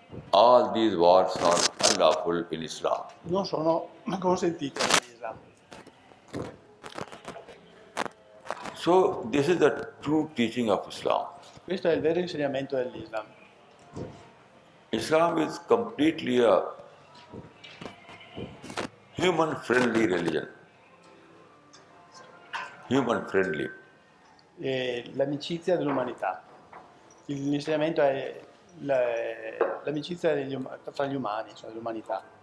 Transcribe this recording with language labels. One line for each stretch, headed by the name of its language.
English: All these wars are unlawful in Islam.
Italian: non sono consentite nell'Islam.
English: So this is the true teaching of Islam.
Italian: Questo è il vero insegnamento dell'Islam.
English: Islam is completely a human-friendly religion. Human-friendly.
Italian: E l'amicizia dell'umanità. L'insegnamento è l'amicizia tra gli umani, cioè l'umanità.